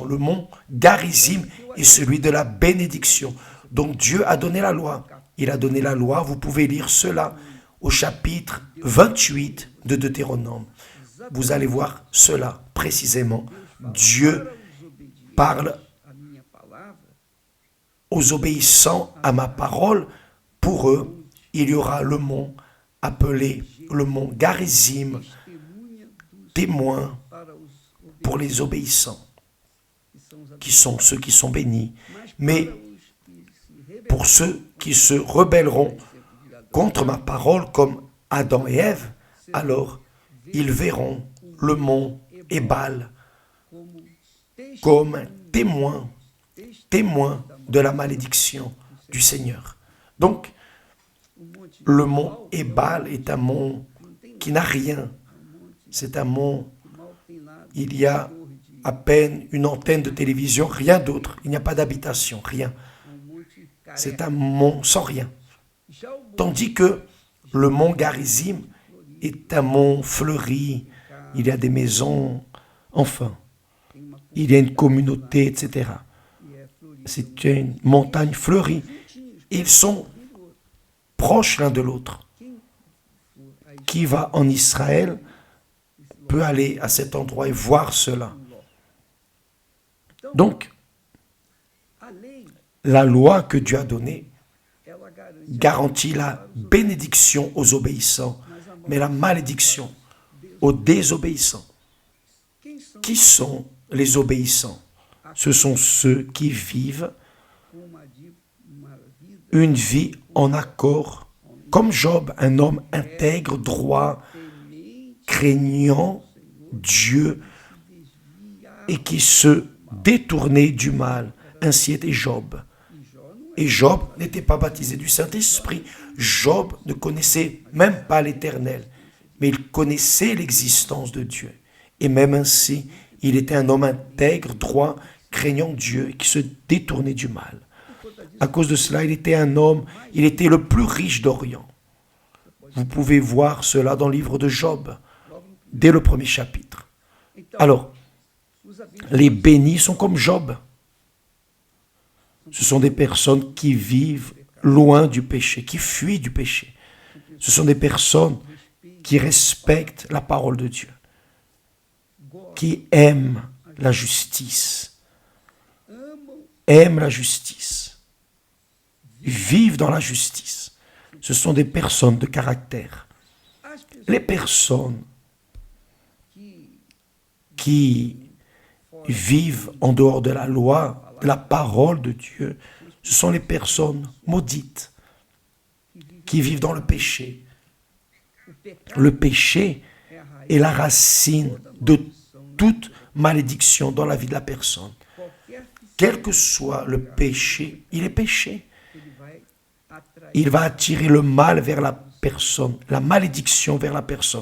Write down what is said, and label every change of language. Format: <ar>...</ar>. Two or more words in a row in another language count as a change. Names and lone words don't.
<fr>Le mont Garizim est celui de la bénédiction. Donc Dieu a donné la loi. Il a donné la loi, vous pouvez lire cela au chapitre 28 de Deutéronome. Vous allez voir cela précisément. Dieu parle</fr> <pt>a minha palavra,</pt> <fr>aux obéissants à ma parole. Pour eux, il y aura le mont appelé le mont Garizim,</fr> <pt>testemunha dos</pt> <fr>témoin</fr> <pt>para os</pt> <fr>pour les obéissants,</fr> <pt>que são os</pt> <fr>qui sont ceux qui sont bénis.</fr> <pt>mas</pt> <fr>Mais</fr> <pt>para os que se rebelaram</pt> <fr>pour ceux qui se rebelleront contre ma parole comme Adam et Ève, alors ils verront le mont Ébal</fr> <pt>como</pt> <fr>comme témoin de la malédiction du Seigneur. Donc,</fr> <pt>o monte</pt> <fr>le mont Ébal est un mont qui n'a rien. C'est un mont,</fr> <pt>que mal tem nada,</pt> <fr>il y a</fr> <pt>torre de</pt> <fr>à peine une antenne de télévision, rien d'autre. Il n'y a pas d'habitation, rien.</fr> <pt>monte</pt> <fr>C'est</fr> <pt>careca.</pt> <fr>un mont sans rien.</fr> <pt>Já o monte</pt> <fr>Tandis que le mont Garizim est un mont fleuri. Il y a des maisons, enfin,</fr> <pt>tem uma</pt> <fr>il y a une communauté, etc.</fr> <pt>que é florida,</pt> <fr>C'est une montagne fleurie. Ils sont proches l'un de l'autre.</fr> <pt>a</pt> <fr>Qui va en Israël peut aller à cet endroit et voir cela. Donc,</fr> <pt>a lei,</pt> <fr>la loi que Dieu a donnée</fr> <pt>ela garante</pt> <fr>garantit la bénédiction aux obéissants, mais la malédiction aux désobéissants.</fr> <pt>quem são</pt> <fr>Qui sont les obéissants? Ce sont ceux qui vivent</fr> <pt>com uma vida</pt> <fr>une vie en accord, comme Job, un homme intègre, droit,</fr> <pt>temente,</pt> <fr>craignant Dieu et qui se détournait du mal. Ainsi était Job.</fr> <pt>e Jó não é</pt> <fr>Et Job n'était pas baptisé du Saint-Esprit. Job ne connaissait même pas l'Éternel, mais il connaissait l'existence de Dieu. Et même ainsi, il était un homme intègre, droit, craignant Dieu, qui se détournait du mal. À cause de cela, il était un homme, il était le plus riche d'Orient. Vous pouvez voir cela dans le livre de Job, dès le premier chapitre.</fr> <pt>Então,</pt> <fr>Alors,</fr> <pt>os abençoados</pt> <fr>les bénis sont comme Job. Ce sont des personnes qui vivent loin du péché, qui fuient du péché. Ce sont des personnes qui respectent la parole de Dieu, qui aiment la justice, aiment la justice, vivent dans la justice. Ce sont des personnes de caractère.</fr> <pt>as pessoas</pt> <fr>Les personnes</fr> <pt>que</pt> <fr>qui vivent en dehors de la loi, de la parole de Dieu, ce sont les personnes maudites qui vivent dans le péché.</fr> <pt>o pecado</pt> <fr>Le péché</fr> <pt>é a raiz</pt> <fr>est la racine de toute malédiction dans la vie de la personne.</fr> <pt>qualquer que</pt> <fr>Quel que soit le péché, il est péché.</fr> <pt>ele vai atrair</pt> <fr>Il va attirer le mal vers la personne, la malédiction vers la personne.</fr>